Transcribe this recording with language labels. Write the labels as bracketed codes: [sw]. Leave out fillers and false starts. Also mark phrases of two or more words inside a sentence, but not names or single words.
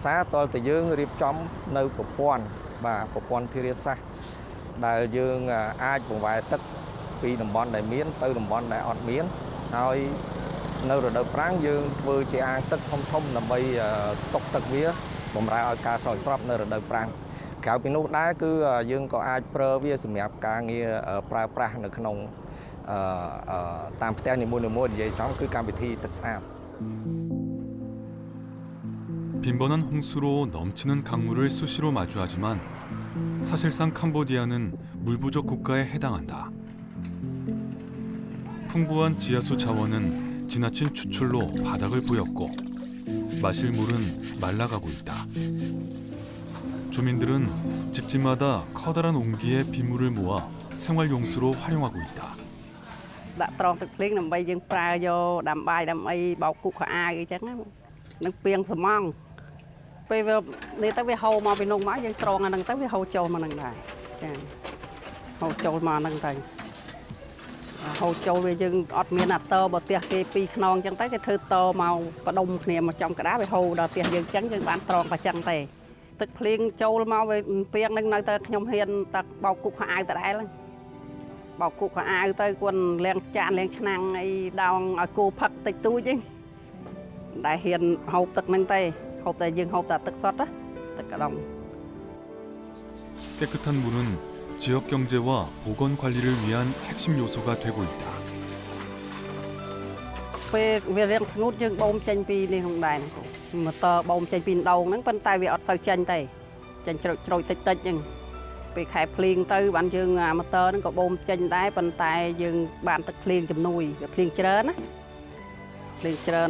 [km] សាតលតែយើងរៀបចំនៅប្រព័ន្ធធារាសាស្ត្រដែលយើងអាចបង្វែរទឹកពីតំបន់ដែលមានទៅតំបន់ដែលអត់មានហើយនៅរដូវប្រាំងយើងធ្វើជាអាងទឹកធំដើម្បីស្តុកទឹកវាបម្រើឲ្យការស្រោចស្រពនៅរដូវប្រាំងក្រៅពីនោះដែរគឺយើងក៏អាចប្រើវាសម្រាប់ការងារប្រើប្រាស់នៅក្នុងតាមផ្ទះនីមួយៗនិយាយចំគឺកម្មវិធីទឹកស្អាត [ko] 빈번한 홍수로 넘치는 강물을 수시로 마주하지만 사실상 캄보디아는 물 부족 국가에 해당한다. 풍부한 지하수 자원은 지나친 추출로 바닥을 보였고 마실 물은 말라가고 있다. 주민들은 집집마다 커다란 옹기에 빗물을 모아 생활용수로 활용하고 있다. [km] ដាក់ត្រង់ទឹកភ្លៀងដើម្បីយើងប្រើយកដាំបាយដាំអីបោកគក់ខោអាវអីចឹងនឹងពាងសំងហពេលវានេះទៅវាហូរមកពីនោះមកយើងត្រង់អាហ្នឹងទៅវាហូរចូលមកហ្នឹងដែរចាហូរចូលមកហ្នឹង ទៅហូរចូលវាយើងអត់មានអាតបើផ្ទះគេពីរខ្នងអញ្ចឹងទៅគេធ្វើតមកបដុំគ្នាមកចំកណ្ដាលវាហូរដល់ផ្ទះយើងអញ្ចឹងយើងបានត្រង់តែអញ្ចឹងទេទឹកភ្លៀងចូលមកវាពីងហ្នឹងនៅតែខ្ញុំហ៊ានតែបោកគុកខោអាវដដែលហ្នឹងបោកគុកខោអាវទៅគាត់លាងចានលាងឆ្នាំងអីដោងឲ្យគោផឹកតិចតួចហ្នឹងដែលហ៊ានហូបទឹកហ្នឹងទេហូបតែយើងហូបតែទឹកសុទ្ធទឹកកដុំ [ko] 깨끗한 물은 지역 경제와 보건 관리를 위한 핵심 요소가 되고 있다. [km] ពេលវារៀងស្ងួតយើងបូមចេញពីនេះក្នុងដែរហ្នឹងម៉ូទ័របូមចេញពីដងហ្នឹងប៉ុន្តែវាអត់ទៅចេញទេចេញជ្រោយតិចតិចហ្នឹងពេលខែ ភ្លៀងទៅបានយើងម៉ូទ័រហ្នឹងក៏បូមចេញដែរប៉ុន្តែយើងបានទឹកភ្លៀងជំនួយវាភ្លៀងច្រើនណាភ្លៀងច្រើន